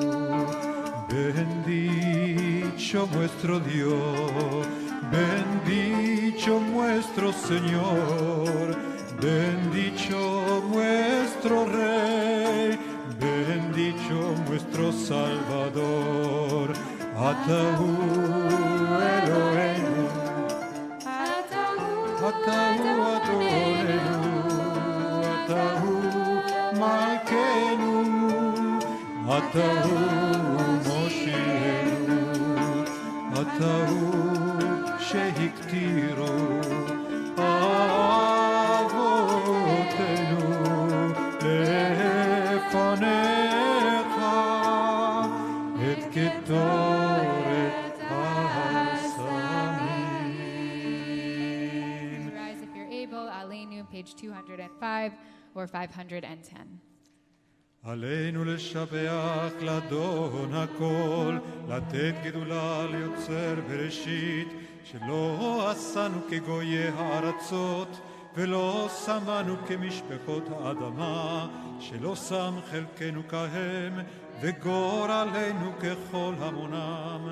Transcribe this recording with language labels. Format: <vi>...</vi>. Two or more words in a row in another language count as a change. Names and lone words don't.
<es>Bendito nuestro Dios, bendito nuestro Señor, bendito nuestro Rey, bendito nuestro Salvador.</es> <he>אתה הוא אלוהינו, אתה הוא אדונינו, אתה הוא מלכנו, אתה הוא מושיענו, אתה הוא שהקטירו אבותינו לפניך את קטורת הסמים.</he> <en>Rise if you're able, Aleinu, page 205 or 510.</en> <he>עלינו לשבח לאדון הכל, לתת גדולה ליוצר בראשית, שלא עשנו כגויי הארצות, ולא שמנו כמשפחות האדמה, שלא שם חלקנו כהם, וגורלנו ככל המונם.</he>